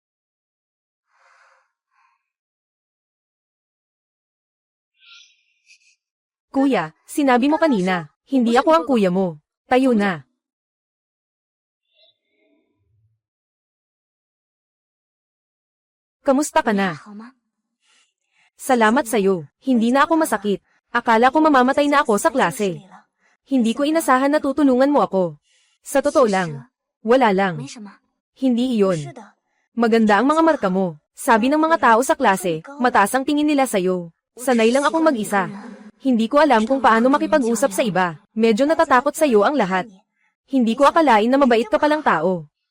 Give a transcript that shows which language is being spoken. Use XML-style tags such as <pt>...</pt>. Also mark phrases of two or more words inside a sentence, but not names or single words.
<tl>Kuya, sinabi mo kanina, hindi ako ang kuya mo. Tayo na. Kamusta ka</tl> <zh>你还</zh> <tl>na?</tl> <zh>好吗？</zh> <tl>Salamat sa'yo. Hindi na ako masakit. Akala ko mamamatay na ako sa klase. Hindi ko inasahan na tutulungan mo ako. Sa totoo lang. Wala</tl> <zh>没</zh> <tl>lang.</tl> <zh>什么。</zh> <tl>Hindi</tl> <zh>是</zh> <tl>iyon.</tl> <zh>的，</zh> <tl>Maganda ang mga marka mo. Sabi ng mga tao sa klase, mataas ang tingin nila sa'yo. Sanay lang akong mag-isa. Hindi ko alam kung paano makipag-usap sa iba. Medyo natatakot sa'yo ang lahat. Hindi ko akalain na mabait ka palang tao.</tl>